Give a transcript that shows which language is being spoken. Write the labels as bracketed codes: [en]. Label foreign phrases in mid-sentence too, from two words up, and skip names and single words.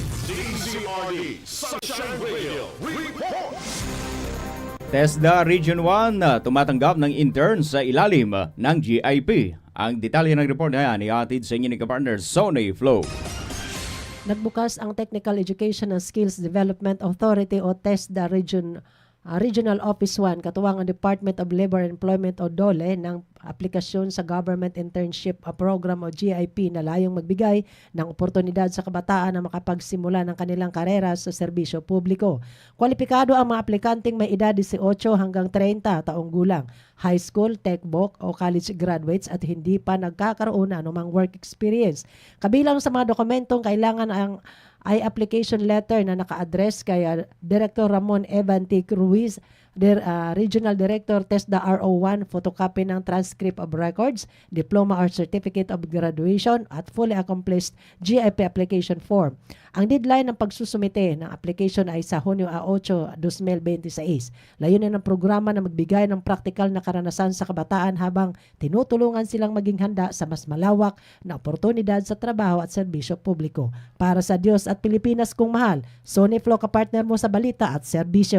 [tl] DZRD Sunshine Radio Report. TESDA Region 1 tumatanggap ng interns sa ilalim ng GIP. Ang detalye ng report na yan ihatid sa inyo ni kapartner Sonny Flo. Nagbukas ang Technical Education and Skills Development Authority o TESDA Regional Office 1 katuwang ang Department of Labor and Employment o DOLE ng aplikasyon sa Government Internship Program o GIP na layong magbigay ng oportunidad sa kabataan na makapagsimula ng kanilang karera sa serbisyo publiko. Kwalipikado ang mga aplikanteng may edad 18 hanggang 30 taong gulang, [en] high school, [tl] techbook o [en] college graduates [tl] at hindi pa nagkakaroon ng anumang [en] work experience. [tl] Kabilang sa mga dokumentong kailangan ay [en] application letter [tl] na naka-address kay Director Ramon Evantic Ruiz, Regional Director TESDA RO1, photocopy ng [en] transcript of records, diploma or certificate of graduation [tl] at [en] fully accomplished GIP application form. [tl] Ang deadline ng pagsusumite ng application ay sa Hunyo 8, 2026. Layunin ng programa na magbigay ng praktikal na karanasan sa kabataan habang tinutulungan silang maging handa sa mas malawak na oportunidad sa trabaho at serbisyo publiko. Para sa Diyos at Pilipinas kung mahal, Sonny Flo, kapartner mo sa balita at serbisyo.